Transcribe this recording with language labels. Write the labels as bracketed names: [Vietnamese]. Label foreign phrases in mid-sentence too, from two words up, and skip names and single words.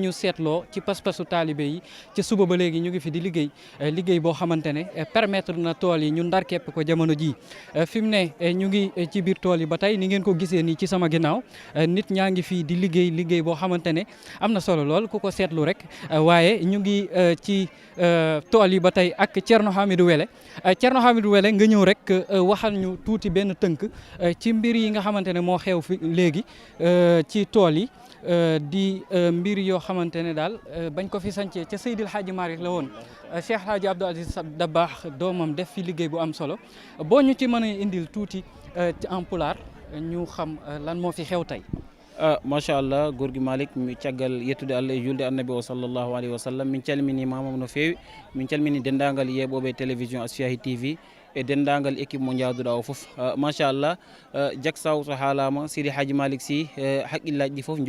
[Wolof] ñu seetloo ci pas-pasu taalibe yi ci suba ba léegi ñu ngi fi di liggéey boo xamante ne permettre na tool yi ñu ndar képp ko jamono ji fi mu ne ñu ngi ci biir tool yi ba tey ni ngeen ko gisee nii ci sama ginnaaw nit ñaa ngi fii di liggéey boo xamante ne am na solo lool ku ko seetlu rek waaye ñu ngi ci tool yi ba tey ak Thierno Hamidou Wele Thierno Hamidou Wele nga ñëw rek waxal ñu tuuti benn tënk ci mbir yi nga xamante ne moo xew fi léegi ci tool yi di mbir yoo xamante ne daal bañ ko fi sancee ca Seydil Hadji Malick la woon Cheikh Hadji Abdou Aziz Dabakh doomam def fi liggéey bu am solo boo ñu ci mën a indil tuuti ci en pulaar ñu xam lan moo fi xew tey. [Fula] machallah gorgui Malick mi caggal yettude Allah e julde annabi [Arabic] o sallllahu alayhi wa sallam [Fula] min calminimama no fewi min calmini dendagal yeɓoɓe télévision Asfiyahi TV e dendagal équipe mo jaaduɗa o foof machallah Jaksaaw so haalama Sidi Hadji Malick Sy haqqillaji ɗi foof